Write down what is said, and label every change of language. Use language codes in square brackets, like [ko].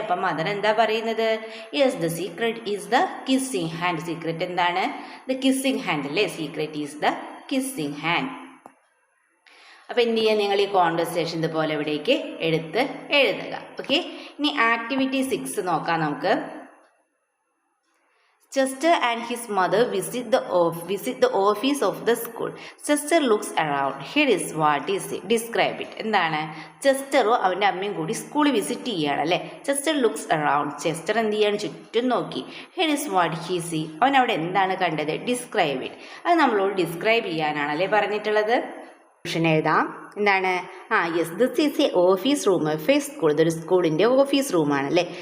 [ml] അപ്പം മദർ എന്താ പറയുന്നത്, [en] Yes the secret is the kissing hand, secret എന്താണ്, the kissing hand അല്ലേ, secret is the kissing hand. [ml] അപ്പോൾ എന്ത് ചെയ്യുക, നിങ്ങൾ ഈ കോൺവെർസേഷൻ ഇതുപോലെ ഇവിടേക്ക് എടുത്ത് എഴുതുക. ഓക്കെ, ഇനി ആക്ടിവിറ്റി 6 നോക്കാം നമുക്ക്. [en] Chester and his mother visit the office of the school. Chester looks around. Here is what he said. Describe it. [ml] എന്താണ്, ചെസ്റ്ററും അവൻ്റെ അമ്മയും കൂടി സ്കൂളിൽ വിസിറ്റ് ചെയ്യുകയാണ് അല്ലേ. [en] Chester looks around, [ml] ചെസ്റ്റർ എന്ത് ചെയ്യാണ്, ചുറ്റും നോക്കി. [en] here is what he see, [ml] അവൻ അവിടെ എന്താണ് കണ്ടത്, [en] describe it, [ml] അത് നമ്മളോട് ഡിസ്ക്രൈബ് ചെയ്യാനാണല്ലേ പറഞ്ഞിട്ടുള്ളത്. എഴുതാം, എന്താണ്, [en] yes this is a office room of a school, [ml] ഇതൊരു സ്കൂളിൻ്റെ ഓഫീസ് റൂമാണല്ലേ.